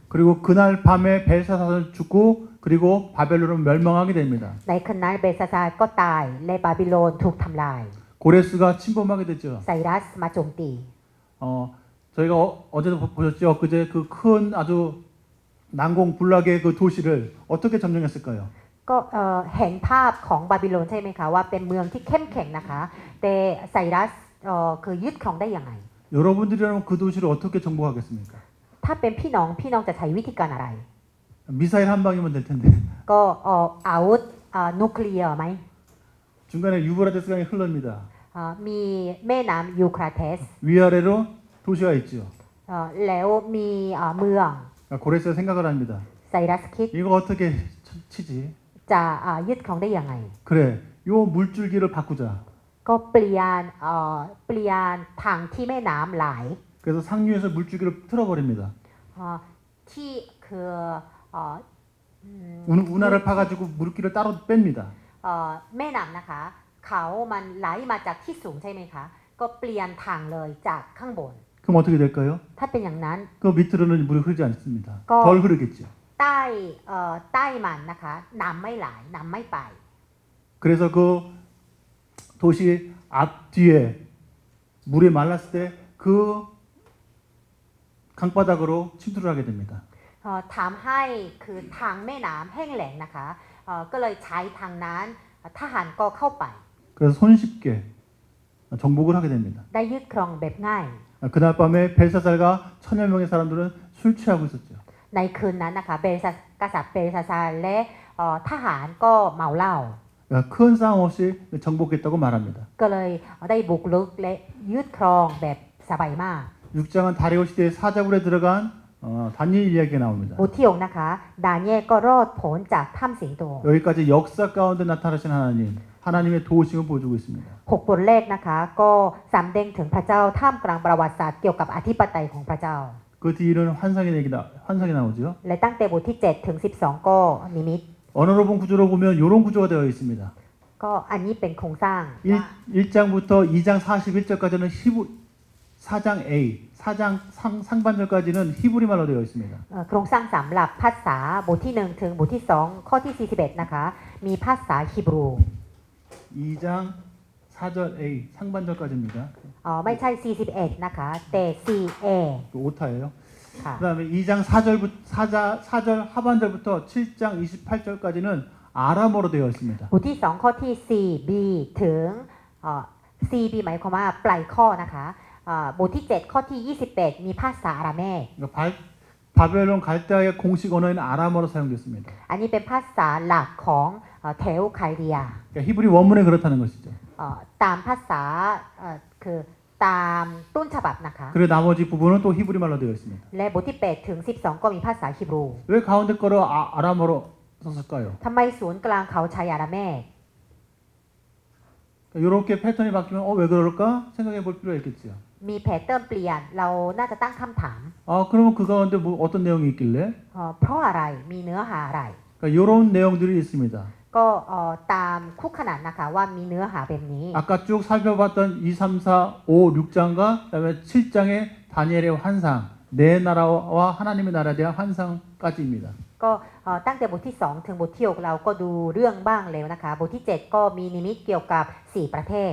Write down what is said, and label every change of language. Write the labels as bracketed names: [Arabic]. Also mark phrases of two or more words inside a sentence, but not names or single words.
[Korean] 그리고 그날 밤에 벨사사는 죽고 그리고 바벨론은 멸망하게 됩니다. [Thai] ในคืนนั้นเบซาซาก็ตายและบาบิโลนถูกทำลาย [Korean] 고레스가 침범하게 되죠. [Thai] ไซรัสมาโจมตี [Korean] 저희가 어제도 보셨죠. 그제 그 큰 아주 난공불락의 그 도시를 어떻게 점령했을까요? [Thai] ก็เห็นภาพของบาบิโลนใช่ไหมคะว่าเป็นเมืองที่เข้มแข็งนะคะแต่ไซรัสคือยึดครองได้ยังไง [Korean] 여러분들이라면 그 도시를 어떻게 정복하겠습니까? [Thai] ถ้าเป็นพี่น้องจะใช้วิธีการอะไร [Korean] 미사일 한 방이면 될 텐데 [Thai] ก็อาวุธนิวเคลียร์ไหม [Korean] 중간에 유브라데스 강이 흐릅니다. [Thai] มีแม่น้ำยูฟราเทส [Korean] 위아래로 도시가 있죠. [Thai] แล้วมีเมือง [Korean] 고레스가 생각을 합니다. [Thai] ไซรัสคิด [Korean] 이거 어떻게 치지? [Thai] จะยึดครองได้ยังไง [Korean] 그래, 요 물줄기를 바꾸자. [Thai] ก็เปลี่ยนทางที่แม่น้ำไหล [Korean] 그래서 상류에서 물줄기를 틀어버립니다. [Thai] ที่คือ [Korean] 운하를 파가지고 물길을 따로 뺍니다. [Thai] แม่น้ำนะคะเขามันไหลมาจากที่สูงใช่ไหมคะก็เปลี่ยนทางเลยจากข้างบน [Korean] 그럼 어떻게 될까요? [Thai] ถ้าเป็นอย่างนั้น [Korean] 그 밑으로는 물이 흐르지 않습니다. 거- 덜 흐르겠죠. [Thai] ใต้มันนะคะน้ำไม่ไหลน้ำไม่ไป [Korean] 그래서 그 도시 앞뒤에 물이 말랐을 때 그 강바닥으로 침투를 하게 됩니다. [Thai] ทำให้คือทางแม่น้ำแห้งแล้งนะคะก็เลยใช้ทางนั้นทหารก็เข้าไป [Korean] 그래서 손쉽게 정복을 하게 됩니다. [Thai] ได้ยึดครองแบบง่าย [Korean] 그날 밤에 벨사살과 1000여 명의 사람들은 술 취하고 있었죠. [Thai] ในคืนนั้นนะคะกษัตริย์เบลซาซาร์และทหารก็เมาเหล้า [Korean] 큰 싸움 없이 정복했다고 말합니다. [Thai] ก็เลยได้บุกรุกและยึดครองแบบสบายมาก [Korean] 6장은 다리오 시대의 사자굴에 들어간 다니엘 이야기가 나옵니다. [Thai] บทที่6นะคะดาเนียลก็รอดพ้นจากถ้ำสิงโต [Korean] 여기까지 역사 가운데 나타나신 하나님, 하나님의 도우심을 보여주고 있습니다. [Thai] 6 บทแรกนะคะก็สำแดงถึงพระเจ้าท่ามกลางประวัติศาสตร์เกี่ยวกับอธิปไตยของพระเจ้า [Korean] 그 뒤로는 환상이 나오죠. [Thai] และตั้งแต่บทที่7ถึง12ก็นิมิต [Korean] 언어로 본 구조로 보면 이런 구조가 되어 있습니다. [Thai] ก็อันนี้เป็นโครงสร้างว่า [Korean] 1장부터 2장 41절까지는 4장 A, 4장 상반절까지는 히브리 말로 되어 있습니다. [Thai] โครงสร้างสำหรับภาษาบทที่1ถึงบทที่2ข้อที่41นะคะมีภาษาฮีบรู [Korean] 2장 4절 A 상반절까지입니다. [Thai] ไม่ใช่41นะคะแต่ 4a [Korean] 그 오타예요. [Thai] ค่ะ [Korean] 그다음에 2장 4절 하반절부터 7장 28절까지는 아람어로 되어 있습니다. [Thai] บทที่2ข้อที่ 4b ถึง4b หมายความว่าปลายข้อนะคะบทที่7ข้อที่28มีภาษาอาราเมก [Korean] 그러니까 바벨론 갈대아의 공식 언어인 아람어로 사용됐습니다. [Thai] อันนี้เป็นภาษาหลักของแถวไคเดีย [Korean] 그러니까 히브리 원문에 그렇다는 것이죠. [Thai] ตามภาษาคือตามต้นฉบับนะคะ [Korean] 그리고 나머지 부분은 또 히브리 말로 되어 있습니다. [Thai] และบทที่8ถึง12ก็มีภาษาฮีบรู [Korean] 왜 가운데 거를 아람어로 썼을까요? [Thai] ทำไมศูนย์กลางเขาใช้อาราเมก [Korean] 이렇게 패턴이 바뀌면 왜 그럴까 생각해 볼 필요가 있겠죠. [Thai] มีแพทเทิร์นเปลี่ยนเราน่าจะตั้งคำถาม [Korean] 그러면 그 가운데 뭐 어떤 내용이 있길래? [Thai] เพราะอะไรมีเนื้อหาอะไร [Korean] 그러니까 이런 내용들이 있습니다. [Thai] ก็ตามคู่ขนานนะคะว่ามีเนื้อหาแบบนี้ [Korean] 아까 쭉 살펴봤던 2, 3, 4, 5, 6장과 그다음에 7장의 다니엘의 환상, 내 나라와 하나님의 나라에 대한 환상까지입니다. [Thai] ก็ตั้งแต่บทที่2ถึงบทที่6เราก็ดูเรื่องบ้างแล้วนะคะบทที่7ก็มีนิมิตเกี่ยวกับ4ประเทศ